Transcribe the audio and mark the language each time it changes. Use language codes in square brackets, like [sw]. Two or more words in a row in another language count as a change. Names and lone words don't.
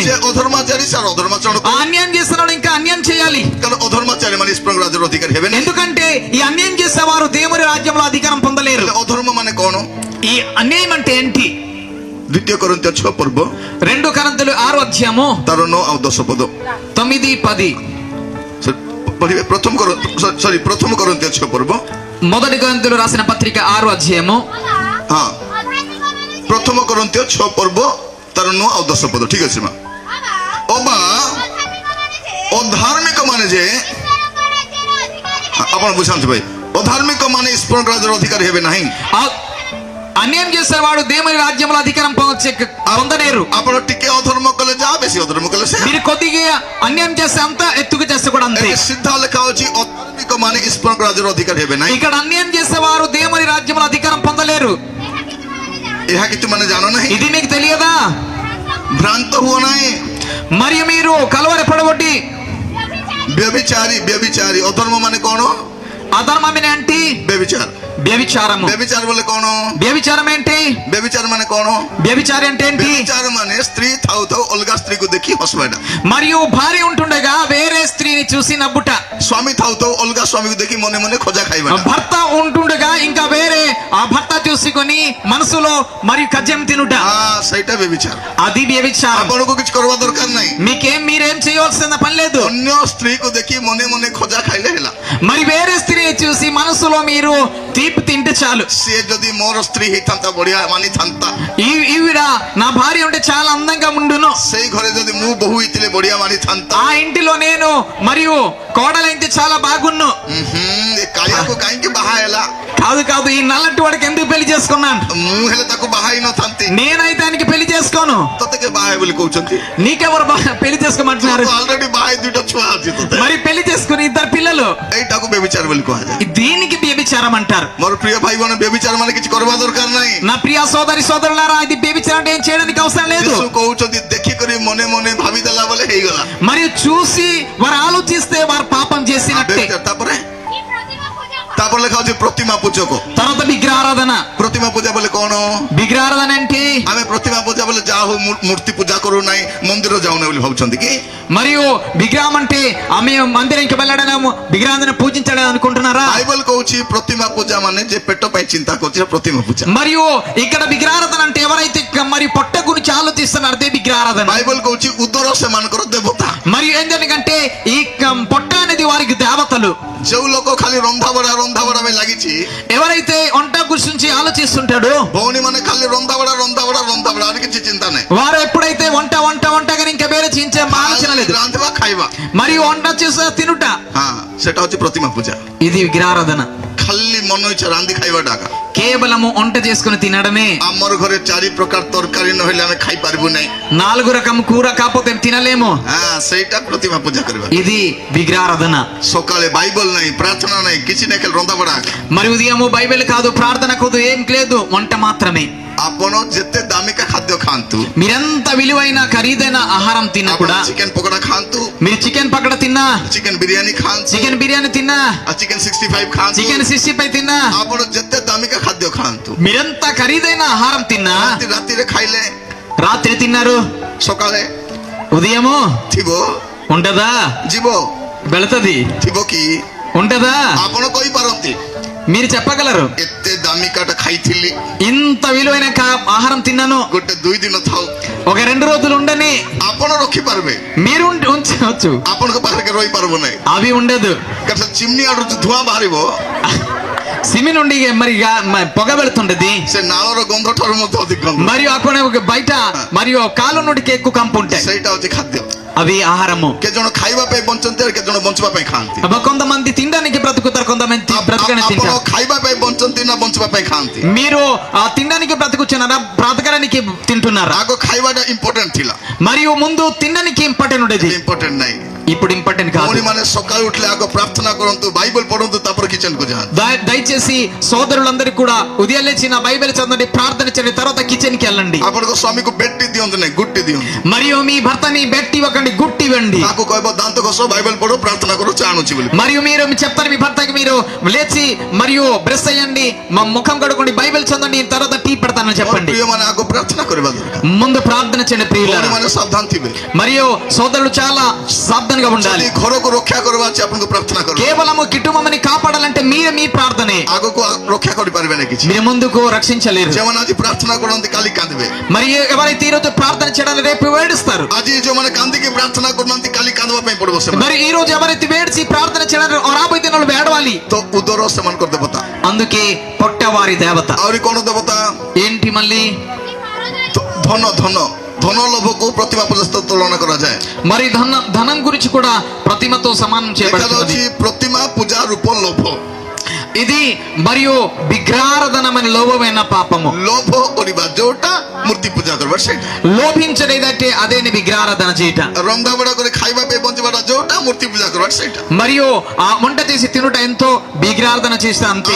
[or] ସେ ଅଧର୍ମାଚାରୀ ସେ ଅଧର୍ମାଚରଣ [te] ఆ [or] କରୁ। [te] అన్యాయం చేస్తున్నాడు ఇంకా అన్యాయం చేయాలి. [or] କାରଣ ଅଧର୍ମାଚାରୀ ମାନେ ଈଶ୍ୱର ରାଜ୍ୟର ଅଧିକାରୀ ହେବେନି। [te] ఎందుకంటే ఈ అన్యాయం చేసేవారు దేవుని రాజ్యంలో అధికారం పొందలేరు. [or] ହେଲେ ଅଧର୍ମ ମାନେ କଣ? [te] ఈ అన్యాయం అంటే ఏంటి? [or] ଦ୍ୱିତୀୟ కొరింథీୟ 6 ପର୍ବ [te] 2 కొరింథీయులు 6 అధ్యాయము [or] ତାର 9 ଆଉ 10 ପଦ [te] 9, 10. [or] ପଢିବେ। ପ୍ରଥମ కొరింథీୟ 6 ପର୍ବ [te] 1 కొరింథీయులు రాసిన పత్రిక 6 అధ్యాయము [or] ହଁ ପ୍ରଥମ కొరింథీୟ 6 ପର୍ବ ତାର 9 ଆଉ 10 ପଦ। ଠିକ ଅଛି ମା। ଅବା ଅଧାର୍ମିକ ମାନେ ଯେ, ଆପଣ ବୁଝାନ୍ତୁ ଭାଇ, ଅଧାର୍ମିକ ମାନେ ଈଶ୍ୱର ରାଜ୍ୟର ଅଧିକାରୀ ହେବେ ନାହିଁ। [te] అన్యాయం చేసేవాడు దేవుని రాజ్యంలో అధికారం పొందలేరు. [or] ଆପଣ ଟିକେ ଅଧର୍ମ କଲେ ଯାହା, ବେଶୀ ଅଧର୍ମ କଲେ ସେ। [te] మీరు కొద్దిగా అన్యాయం చేస్తే అంత, ఎత్తుగా చేస్తే కూడా అంతే. [or] ସିଧା ଲେଖା ଅଛି ଅଧାର୍ମିକ ମାନେ ଈଶ୍ୱର ରାଜ୍ୟର ଅଧିକାରୀ ହେବେ ନାହିଁ। [te] ఇక్కడ అన్యాయం చేసేవారు దేవుని రాజ్యంలో అధికారం పొందలేరు. [or] ଏହା କି ତୁମେ ଜାଣ ନାହିଁ? [te] ఇది మీకు తెలియదా? [or] ଭ୍ରାନ୍ତ ହୁଅ ନାହିଁ। [te] మరియు మీరు కలవరపడబట్టి [or] ବ୍ୟଭିଚାରୀ ଅଧର୍ମ ମାନେ କଣ? [te] అధర్మం ఏంటి? [or] ବ୍ୟଭିଚାର। [te] వ్యభిచారము. [or] ବ୍ୟଭିଚାର ବୋଲେ କଣ? [te] వ్యభిచారం ఏంటి? [or] ବ୍ୟଭିଚାର ମାନେ କଣ? [te] వ్యభిచారం అంటే ఏంటి? [or] ବ୍ୟଭିଚାର ମାନେ ସ୍ତ୍ରୀ ଥାଉ ଥାଉ ଅଲଗା ସ୍ତ୍ରୀକୁ ଦେଖି ହସବାଟା। [te] మరియు భార్య ఉంటుండగా వేరే స్త్రీని చూసి నవ్వుట. [or] ସ୍ୱାମୀ ଥାଉ ଥାଉ ଅଲଗା ସ୍ୱାମୀକୁ ଦେଖି ମନେ ମନେ ଖୋଜା ଖାଇବା। [te] భర్త ఉంటుండగా ఇంకా వేరే ఆ భర్త చూసుకొని మనసులో మరియు కజ్జం తినుట. [or] ସେଇଟା ବ୍ୟଭିଚାର। [te] అది వ్యభిచారం. [or] ଆପଣଙ୍କୁ କିଛି କରିବା ଦରକାର ନାହିଁ। [te] మీరేం చేయవలసిన పని లేదు. [or] ଅନ୍ୟ స్త్రీକୁ ଦେଖି ମନେ ମନେ ଖୋଜା ଖାଇଲେ ହେଲା। [te] మరి వేరే స్త్రీని చూసి మనసులో మీరు తీపి తింటే చాలు. [or] ସିଏ ଯଦି ମୋର ସ୍ତ୍ରୀ ହେଇଥାନ୍ତା ବଢିଆ ମାନିଥାନ୍ତା, [te] ఈవిడ నా భార్య ఉంటే చాలా అందంగా ఉండును, [or] ସେଇ ଘରେ ଯଦି ମୁଁ ବୋହୂ ହେଇଥିଲେ ବଢିଆ ମାନିଥାନ୍ତା, [te] ఆ ఇంటిలో నేను మరియు కోడలైతే చాలా బాగున్ను. [or] ଏ କାଳିଆକୁ କାହିଁକି ବାହା ହେଲା? [te] కాదు ఈ నల్లటి వాడికి ఎందుకు పెళ్లి చేసుకున్నాను? [or] ମୁଁ ହେଲେ ତାକୁ ବାହା ହେଇନଥାନ୍ତି। [te] నేనైతే ఆయనకి పెళ్లి చేసుకోను. [or] ତତେ କିଏ ବାହା ହେବେ ବୋଲି କହୁଛନ୍ତି? [te] నీకెవరు పెళ్లి చేసుకోమంటున్నారు? [or] ଅଲରେଡି ବାହା ହେଇ 2ଟା ଛୁଆ ଅଛି ତତେ। [te] మరి పెళ్లి చేసుకుని 2 పిల్లలు, [or] ଏଇଟାକୁ ବ୍ୟଭିଚାର ବୋଲି କୁହାଯାଏ। [te] దీనికి వ్యభిచారం అంటారు. [or] ମୋର ପ୍ରିୟ ଭାଇ ଭଉଣୀ, ବ୍ୟଭିଚାର ମାନେ କିଛି କରିବା ଦରକାର ନାହିଁ। [te] నా ప్రియ సోదరి సోదరులారా, ఇది వ్యభిచారం అంటే ఏం చేయడానికి అవసరం లేదు. [or] ଯୀଶୁ କହୁଛନ୍ତି ଦେଖିକରି ମନେ ମନେ ଭାବିଦେଲା ବୋଲେ ହେଇଗଲା। [te] మరియు చూసి వారు ఆలోచిస్తే వారు పాపం చేసినట్టే. [or] ତାପରେ ଲେଖା ଅଛି ପ୍ରତିମା ପୂଜକ। [te] తర్వాత విగ్రహారాధన. [or] ପ୍ରତିମା ପୂଜା ବୋଲେ କଣ? [te] విగ్రహారాధన అంటే [or] ଆମେ ପ୍ରତିମା ପୂଜା ବୋଲେ ଯାହା ହଉ ମୂର୍ତ୍ତି ପୂଜା କରୁ ନାହିଁ, ମନ୍ଦିର ଯାଉନି ବୋଲି ଭାବୁଛନ୍ତି କି? [te] మరియు విగ్రహం అంటే ఆమె మందిరానికి వెళ్ళడము, విగ్రహాన్ని పూజించడం అనుకుంటున్నారా? [or] బైబిల్ కହୁଛି ପ୍ରତିମା ପୂଜା ମାନେ ଯେ ପେଟ ପାଇଁ ଚିନ୍ତା କରୁଛି ପ୍ରତିମା ପୂଜା। [te] మరియు ఇక్కడ విగ్రహారాధన అంటే ఎవరైతే మరి పొట్ట గురించి ఆలోచిస్తున్నారు అదే విగ్రహారాధన. [or] బైబిల్ కହୁଛି ఉదର ସେମାନଙ୍କର ଦେବତା। [te] మరియు ఎందుకంటే ఈ పొట్ట అనేది వారికి దేవతలు. [or] ଯେଉଁ ଲୋକ ଖାଲି ରନ୍ଧାବଢା ପାଇଁ ଲାଗିଛି, [te] ఎవరైతే వంట గురించి ఆలోచిస్తుంటాడు, [or] ଭଉଣୀ ମାନେ ଖାଲି ରନ୍ଧାବଢା ଆଉ କିଛି ଚିନ୍ତା ନାହିଁ। [te] వారు ఎప్పుడైతే వంటగా ఇంకా వేరే చించే ఆలోచన లేదు. [or] ରାନ୍ଧିବା ଖାଇବା [te] మరియు వంట చేసే తినుట, [or] ସେଟା ହଉଛି ପ୍ରତିମା ପୂଜା। [te] ఇది విగ్రహారాధన. [or] ଖାଲି ମନ ଇଚ୍ଛା ରାନ୍ଧି ଖାଇବାଟା। [te] కేవలము వంట చేసుకుని తినడమే. [or] ଆମର ଘରେ 4 ପ୍ରକାର ତରକାରୀ ନହେଲେ ଆମେ ଖାଇପାରିବୁ ନାହିଁ। [te] 4 రకం కూర కాకపోతే తినలేము. [or] ସେଇଟା ପ୍ରତିମା ପୂଜା କରିବା। [te] ఇది విగ్రహారాధన. [or] ସକାଳେ ବାଇବଲ ନାହିଁ, ପ୍ରାର୍ଥନା ନାହିଁ, କିଛି ନାହିଁ, ଖାଲି ରନ୍ଧାବଢା। [te] మరి ఉదయము బైబిల్ కాదు, ప్రార్థన కాదు, ఏం లేదు, వంట మాత్రమే. [or] ଆପଣ ଯେତେ ଦାମିକା ଖାଦ୍ୟ ଖାଆନ୍ତୁ, [te] మీరెంత విలువైన ఖరీదైన ఆహారం తిన్నా కూడా, [or] చికెన్ పకోడా ଖାଆନ୍ତୁ, [te] మీరు చికెన్ పకోడా తిన్నా, [or] చికెన్ బిర్యానీ ଖାଆନ୍ତୁ, [te] చికెన్ బిర్యానీ తిన్నా, [or] చికెన్ 65 ଖାଆନ୍ତୁ, [te] చికెన్ 65 తిన్నా, [or] ଆପଣ ଯେତେ ଦାମିକା ଖାଦ୍ୟ ଖାଆନ୍ତୁ। [te] మీరెంత ఖరీదైన ఆహారం తిన్నా [or] ରାତିରେ ଖାଇଲେ [te] రాత్రి తిన్నారు [or] ସକାଳେ [te] ఉదయము [or] ଥିବ [te] ఉంటదా [or] ଯିବ [te] వెళతది [or] ଥିବ କି [te] ఉంటదా [or] ଆପଣ କହିପାରନ୍ତି [te] మీరు చెప్పగలరు [or] ଏତେ ଦାମିକାଟା ଖାଇଥିଲି [te] ఇంత విలువైన ఆహారం తిన్నాను [or] ଗୋଟେ 2 ଦିନ ଥାଉ [te] ఒక 2 రోజులు ఉండని [or] ଆପଣ ରଖିପାରିବେ [te] మీరు ఉంచవచ్చు [or] ଆପଣଙ୍କ ପାଖରେ ରହିପାରିବ ନାହିଁ [te] అవి ఉండదు [or] କାରଣ ଚିମ୍ନି ଆଡୁ ଧୂଆଁ ବାହାରିବ [te] సిమి నుండి మరి పొగ వెళుతుంటది [or] ସେ ନାଳର ଗନ୍ଧ ଠାରୁ ମଧ୍ୟ ଅଧିକ ଗନ୍ଧ [te] మరియు అక్కడ బయట మరియు కాలు నుండికి ఎక్కువ కంపు ఉంటాయి [or] ସେଇଟା ହଉଛି ଖାଦ୍ୟ [te] అవి ఆహారము [or] କେତେ ଜଣ ଖାଇବା ପାଇଁ ବଞ୍ଚନ୍ତି ଆଉ କେତେ ଜଣ ବଞ୍ଚିବା ପାଇଁ ଖାଆନ୍ତି [te] కొంతమంది తినడానికి బ్రతుకుతారు కొంతమంది బ్రతకడానికి [or] ଆପଣ [te] తింటారు [or] ଖାଇବା ପାଇଁ ବଞ୍ଚନ୍ତି ନା ବଞ୍ଚିବା ପାଇଁ ଖାଆନ୍ତି [te] మీరు తినడానికి బ్రతుకుచున్నారా బ్రతకడానికి తింటున్నారా [or] ଆଗ ଖାଇବାଟା ଇମ୍ପୋର୍ଟାଣ୍ଟ ଥିଲା [te] మరియు ముందు తినడానికి ఇంపార్టెంట్ ఉండేది [or] ଇମ୍ପୋର୍ଟାଣ୍ଟ ନାହିଁ [te] ఇప్పుడు ఇంపార్టెంట్ కాదు [or] ଭଉଣୀ ମାନେ ସକାଳୁ ଉଠିଲେ ଆଗ ପ୍ରାର୍ଥନା କରନ୍ତୁ ବାଇବଲ ପଢନ୍ତୁ ତାପରେ କିଚେନ କୁ ଯାଆନ୍ତୁ [te] దయచేసి సోదరులందరికీ కూడా ఉదయం లేచిన బైబిల్ చదవండి ప్రార్థన చేయండి తర్వాత కిచెన్ కి వెళ్ళండి [or] ଆପଣଙ୍କ ସ୍ୱାମୀକୁ ବେଟି ଦିଅନ୍ତୁ ନାହିଁ ଗୁଟି ଦିଅନ୍ତୁ [te] మరియు మీ భర్తని బెట్టి ఇవ్వకండి గుట్టి ఇవ్వండి [or] ତାକୁ କହିବ ଦାନ୍ତ ଘଷ ବାଇବଲ ପଢ ପ୍ରାର୍ଥନା କର ଚା ଆଣୁଛି ବୋଲି [te] మరియు మీరు చెప్తారు మీ భర్తకి మీరు లేచి మరియు బ్రష్ అయ్యండి ముఖం కడుకోండి బైబిల్ చదవండి తర్వాత టీ పెడతానని చెప్పండి [or] ପ୍ରିୟମାନେ ଆଗ ପ୍ରାର୍ଥନା କରିବା ଦରକାର [te] ముందు ప్రార్థన చేయండి ప్రియులారా [or] ଭଉଣୀମାନେ ସାବଧାନ ଥିବେ [te] మరియు సోదరులు చాలా సావధానంగా ఉండాలి [or] ଯଦି ଘରକୁ ରକ୍ଷା କରିବା ଅଛି ଆପଣଙ୍କୁ ପ୍ରାର୍ଥନା କର [te] కేవలము కుటుంబాన్ని కాపాడాలంటే మీరు మీ ప్రార్థనే [or] ଆଗକୁ ରକ୍ଷା କରିପାରିବେ ନାହିଁ କିଛି [te] మీరు ముందుకు రక్షించలేరు [or] ଯେଉଁମାନେ ଆଜି ପ୍ରାର୍ଥନା କରନ୍ତି କାଲି କାନ୍ଦିବେ [te] మరి ఎవరైతే ఈ రోజు ప్రార్థన చేయడానికి రేపు ఏడుస్తారు [or] ଆଜି ଯେଉଁମାନେ କାନ୍ଦିକି ପ୍ରାର୍ଥନା କରୁନାହାନ୍ତି କାଲି କାନ୍ଦିବା ପାଇଁ ପଡିବ ସେମାନେ [te] మరి ఈ రోజు ఎవరైతే ఏడ్చి ప్రార్థన చేయడానికి రాబోయే దినాలు ఏడవాలి [or] ତ ଉଦର ସେମାନଙ୍କର ଦେବତା [te] అందుకే పొట్టవారి దేవత [or] ଆହୁରି କଣ ଦେବତା [te] ఏంటి మళ్ళీ [or] ଧନ ଧନ ଧନ లోభକୁ ପ୍ରତିମା ପର୍ଯ୍ୟନ୍ତ ତୁଳନା କରାଯାଏ [te] మరి ధనం గురించి కూడా ప్రతిమతో సమానం చేయబడుతుంది [or] ଅଛି ପ୍ରତିମା ପୂଜା ରୂପ ଲୋଭ [te] ఇది మరియు విగ్రహారాధనమైన లోభమైన పాపము [or] ଲୋଭ କରିବା ଯୋଉଟା ମୂର୍ତ୍ତି ପୂଜା କରିବା ସେଇଟା [te] లోభించలేదంటే అదేని విగ్రహారాధన చేయట [or] ରନ୍ଧାବଢ଼ା କରି ଖାଇବା ପାଇଁ ବଞ୍ଚିବାଟା ଯୋଉଟା ମୂର୍ତ୍ତି ପୂଜା କରିବା ସେଇଟା [te] మరియు ఆ వంట చేసి తినుట ఎంతో విగ్రహారాధన చేస్తే అంతే